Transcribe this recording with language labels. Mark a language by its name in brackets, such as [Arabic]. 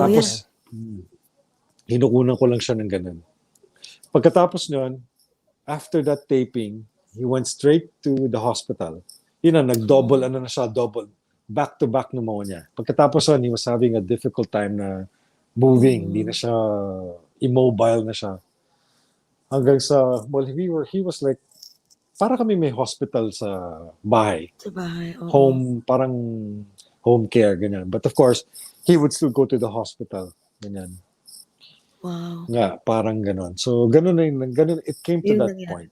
[Filipino] Tapos, hinukunan ko lang siya ng ganun. Pagkatapos nun, [English] after that taping, he went straight to the hospital. [Filipino] Nag-double, back-to-back pneumonia. Pagkatapos nun, [English] he was having a difficult time na moving. [Filipino] Hindi na siya, immobile na siya. Hanggang sa, [English] he was like, [Filipino] para kami may hospital sa bahay. Sa bahay, Parang home care, ganyan. [English] But of course, he would still go to the hospital, ganyan. Wow. [Filipino] Nga, parang ganon. [English] So, ganun, it came to that point.